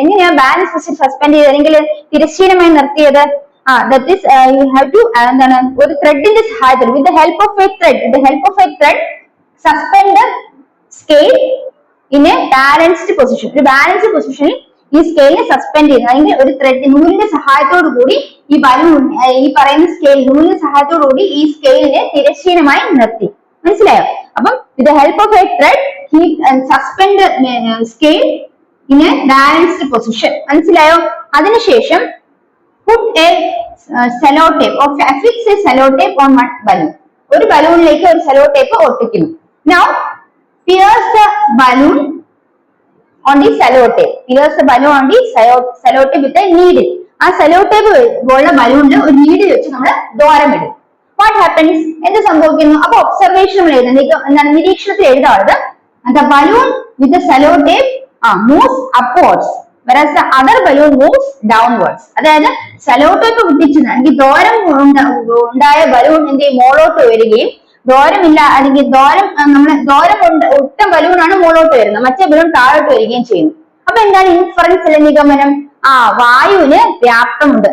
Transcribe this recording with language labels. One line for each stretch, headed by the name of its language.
Malayalam: എങ്ങനെയാ balance position suspend ചെയ്തെങ്കിൽ തിരശ്ചീനമായി നിർത്തിയത്?
English: that is you have to
Malayalam: എന്താണ് ഒരു ത്രെഡിന്റെ സഹായത്തോടെ
English: with the help of a thread suspend the scale in a balanced position.
Malayalam: ഒരു ബാലൻസ്ഡ് പൊസിഷനിൽ ഈ സ്കെയിലിനെ സസ്പെൻഡ് ചെയ്യുന്നത്, അല്ലെങ്കിൽ ഒരു ത്രെഡ് നൂലിന്റെ സഹായത്തോടു കൂടി ഈ ബലൂൺ, ഈ പറയുന്ന സ്കെയിൽ നൂലിന്റെ സഹായത്തോടു കൂടി ഈ സ്കെയിലിനെ തിരശ്ചീനമായി നിർത്തി. മനസ്സിലായോ?
English: അപ്പം with help of a thread he suspend scale in a balanced position.
Malayalam: മനസ്സിലായോ? അതിനുശേഷം
English: put a cello tape or affix a cello tape on one balloon.
Malayalam: ഒരു ബലൂണിലേക്ക് ഒരു sello tape ഒട്ടിക്കുന്നു.
English: Now pierce the balloon on the cello tape. Pierce the balloon on the cello tape with a needle.
Malayalam: ആ sello tape ഉള്ള ബലൂണിൽ ഒരു needle വെച്ച് നമ്മൾ ദ്വാരമിടും.
English: What happens?
Malayalam: എന്ത് സംഭവിക്കുന്നു? അപ്പൊ ഒബ്സർവേഷൻ നമ്മൾ എഴുതുന്നത്, നിരീക്ഷണത്തിൽ എഴുതാറുള്ളത്
English: the balloon with the cello tape moves upwards whereas the other balloon moves downwards.
Malayalam: അതായത് സെലോ ടേപ്പ് ഒട്ടിച്ചത് അല്ലെങ്കിൽ ദ്വാരം ഉണ്ടായ ബലൂൺ എന്ത് മോളോട്ട് വരികയും ദ്വാരമില്ല അല്ലെങ്കിൽ ദ്വാരം ഒട്ട ബലൂണാണ് മുകളോട്ട് വരുന്നത്, മറ്റേ ബലൂൺ താഴോട്ട് വരികയും ചെയ്യുന്നു. അപ്പൊ എന്താണ് ഇൻഫറൻസ് അല്ലെങ്കിൽ നിഗമനം? വായുവിന് വ്യാപ്തമുണ്ട്.